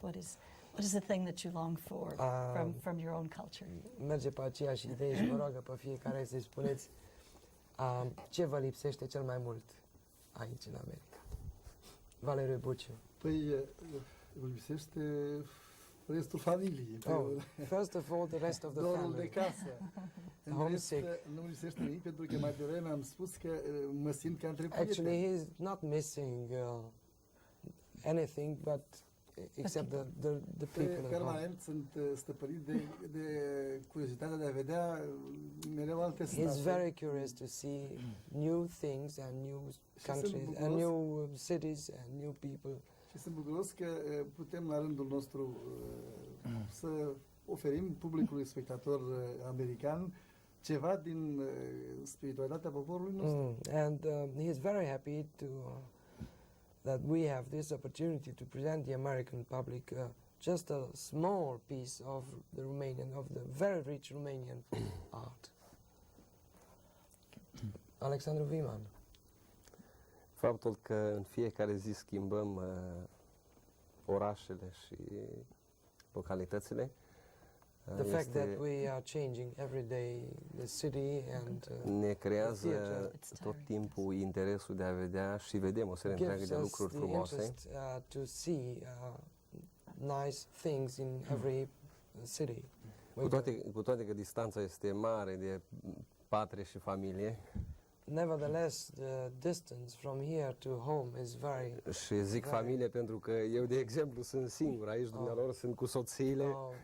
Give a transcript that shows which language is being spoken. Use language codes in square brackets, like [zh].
[en] What is the thing that you long for from your own culture? [ro] Merge pe aceeași idee și vă rog pe fiecare să-i spuneți ce vă lipsește cel mai mult aici în America. Valeriu Buciu. Păi, îmi lipsește restul familiei. [en] First of all, the rest of the [ro] Dorul [en] family. [ro] de casă. În rest, [en] Homesick. [ro] nu lipsește nimic, pentru că mai devreme am spus că mă simt ca între [en] Actually, [ro] prieteni. [en] he's not missing anything, but except the people at home. [ro] Permanent sunt stăpânit de curiozitatea de a vedea mereu alte [en] He's [ro] state. [en] very curious to see new things and new countries and new cities and new people. [ro] Și sunt bucuros că putem la rândul nostru să oferim publicului spectator american ceva din spiritualitatea poporului nostru. [en] And he is very happy that we have this opportunity to present the American public just a small piece of the very rich Romanian art. [ro] Alexandru Viman. Faptul că în fiecare zi schimbăm orașele și localitățile [en] The fact that we are changing every day the city and [ro] ne creează [en] theater. [ro] tot timpul interesul de a vedea și vedem o serie întreagă [en] gives [ro] de lucruri [en] the [ro] frumoase. [en] interest to see nice things in every city. [ro] Cu toate că distanța este mare de patrie și familie. [en] Nevertheless, the distance from here to home is very. [ro] Și zic familie pentru că eu, de exemplu, sunt singur aici, dumnealor sunt cu soțiile.